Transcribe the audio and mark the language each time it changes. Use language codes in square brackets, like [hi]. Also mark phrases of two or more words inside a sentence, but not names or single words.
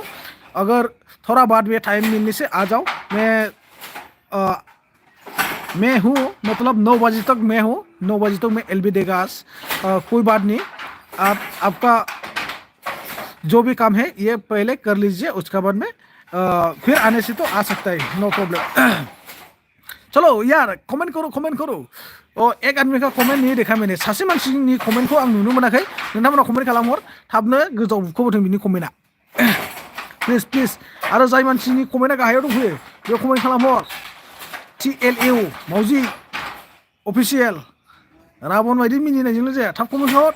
[hi] अगर थोड़ा बाद में टाइम मिलने से आ जाओ, मैं हूँ, मतलब 9 बजे तक मैं हूँ, 9 बजे तक मैं एलबी देगा आज। कोई बात नहीं, आपका जो भी काम है ये पहले कर लीजिए, उसके बाद में फिर आने से तो आ सकता है, [en] no problem. [hi] चलो यार कमेंट करो। एक आदमी का कमेंट नहीं देखा मैंने, [brx] सासे मानसिनि कमेन्टखौ आं नुनो मोनाखै, नोंथांमोना कमेन्ट खालामहर, थाबनो गोजौआव बुखोबोथों बिनि कमेन्टआ, प्लिज। आरो जाय मानसिनि कमेन्टआ गाहायाव दंफैयो बेयाव कमेन्ट खालामहर, TLU मावजि अफिसियेल, राबन बायदि मिनिनायजोंल' जाया, थाब कमेन्ट हर।